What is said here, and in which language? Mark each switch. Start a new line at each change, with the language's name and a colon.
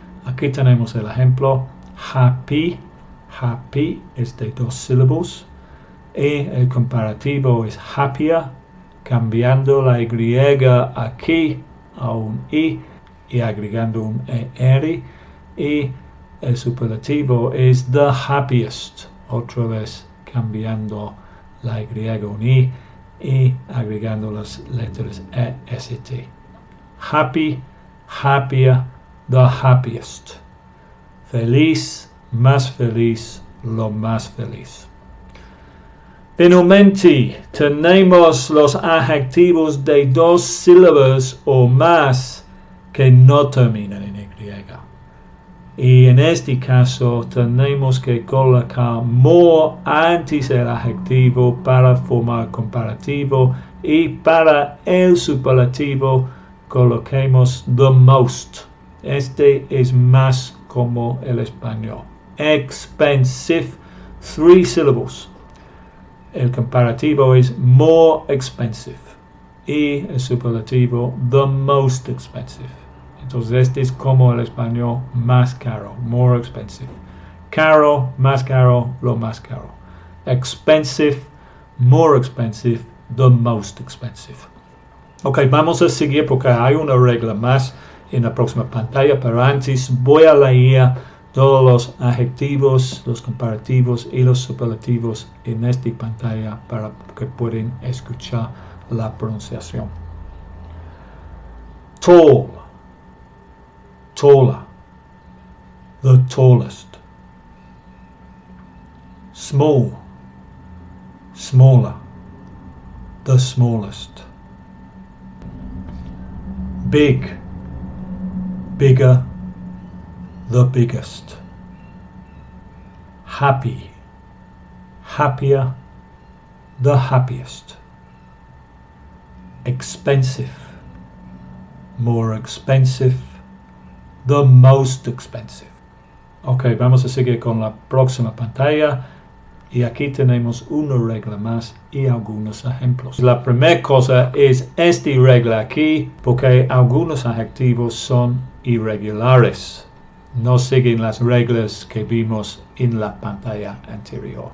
Spanish: Aquí tenemos el ejemplo happy. Happy es de 2 sílabos y el comparativo es happier, cambiando la Y aquí a un I y agregando un ER, y el superlativo es the happiest, otra vez cambiando la Y a un I y agregando las letras EST.
English: Happy, happier, the happiest.
Spanish: Feliz, más feliz, lo más feliz. Finalmente, tenemos los adjetivos de 2 sílabas o más que no terminan en Y. Y en este caso tenemos que colocar more antes del adjetivo para formar comparativo, y para el superlativo coloquemos the most. Este es más como el español.
English: Expensive, 3 syllables.
Spanish: El comparativo es more expensive. Y el superlativo, the most expensive. Entonces este es como el español, más caro, more expensive. Caro, más caro, lo más caro.
English: Expensive, more expensive, the most expensive.
Spanish: Ok, vamos a seguir porque hay una regla más en la próxima pantalla, pero antes voy a leer todos los adjetivos, los comparativos y los superlativos en esta pantalla para que puedan escuchar la pronunciación.
English: Tall, taller, the tallest. Small, smaller, the smallest. Big, bigger, the biggest. Happy, happier, the happiest. Expensive, more expensive, the most expensive.
Spanish: Ok, vamos a seguir con la próxima pantalla y aquí tenemos una regla más y algunos ejemplos. La primera cosa es esta regla aquí porque algunos adjetivos son irregulares. No siguen las reglas que vimos en la pantalla anterior.